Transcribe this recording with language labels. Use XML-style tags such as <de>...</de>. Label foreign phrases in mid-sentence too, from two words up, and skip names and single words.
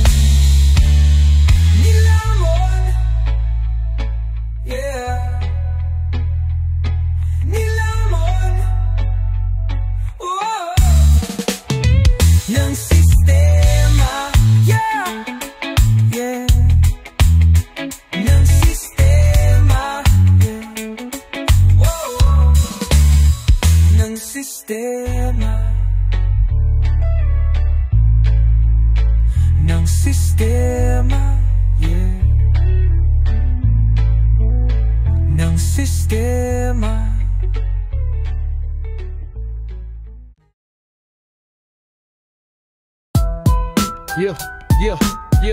<tl>Nilamon, yeah. Nilamon, oh. Ng sistema,</tl> <en>yeah, yeah.</en> <tl>Ng sistema,</tl> <en>yeah. Whoa.</en> <tl>Ng sistema, ng sistema, yeah. Ng sistema.</tl> <en>Yeah, yeah, yeah.</en>